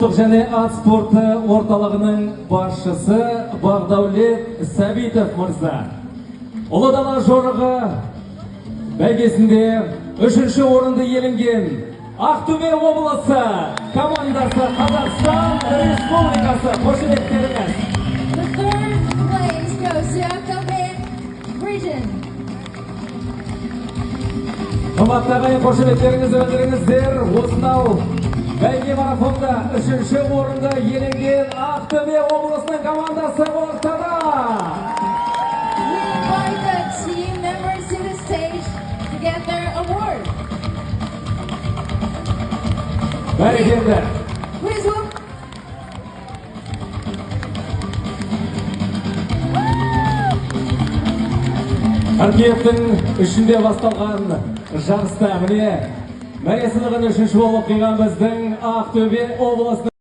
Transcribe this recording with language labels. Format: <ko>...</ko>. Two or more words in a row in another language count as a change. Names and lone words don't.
<kk>және ат спорты орталығының басшысы Бағдаулет Сәбитов мырза. Ұлы дала жорығы бәйгесінде 3-ші орынды иеленген Ақтөбе облысы командасы Қазақстан Республикасы. Қошеметтеріңіз.</kk> <en>The third place goes to Ақтөбе region.</en> <kk>Қымбаттағы қошеметтеріңізді білдіріңіздер. Осынау бәйге марафонда 3-ші орынды иеленген Ақтөбе облысының командасы ортада.</kk> <en>We invite the team members to the stage to get their award.</en> <kk>Бәрекелді.</kk> <en>Please welcome.</en> <kk>Қыркүйектің 3-інде басталған жарыста міне мәре сынығын 3-ші болып қиған біздің Ақтөбе облысының</kk>